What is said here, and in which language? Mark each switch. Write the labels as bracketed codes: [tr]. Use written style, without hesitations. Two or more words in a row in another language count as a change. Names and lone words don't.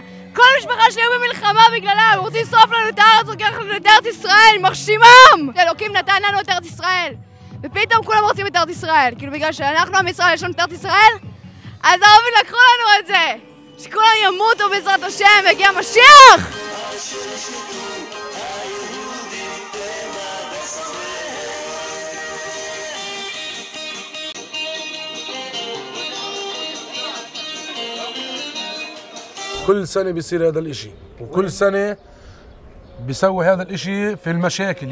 [he] כל המשפחה שלי היו במלחמה בגללם. הם רוצים לשרוף לנו את הארץ, לוקח לנו את ארץ ישראל, מרשימם! אלוקים נתן לנו את ארץ ישראל. ופתאום כולם רוצים את ארץ ישראל. כאילו בגלל שאנחנו עם ישראל, יש לנו את ארץ ישראל, אז הערבים לקחו לנו את זה. שכולם ימותו בעזרת השם, והגיע משיח! [ar] كل سنة بيصير هذا الاشي وكل سنة بيسوي هذا الاشي في المشاكل